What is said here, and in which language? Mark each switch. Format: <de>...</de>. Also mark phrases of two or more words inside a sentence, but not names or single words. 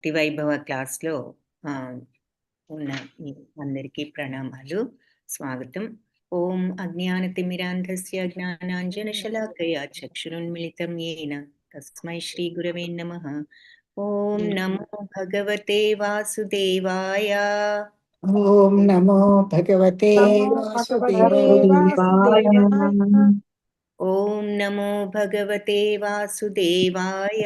<te>భక్తి వైభవ క్లాస్లో ఉన్న అందరికీ ప్రణామాలు, స్వాగతం.</te> <sa>ఓం అజ్ఞానతిమిరాంధస్య జ్ఞానాంజనశలాకయా చక్షురున్మిళితం येन తస్మై శ్రీ గురవే నమః. ఓం నమో భగవతే వాసుదేవాయ. ఓం నమో భగవతే వాసుదేవాయ. ఓం నమో భగవతే వాసుదేవాయ.</sa>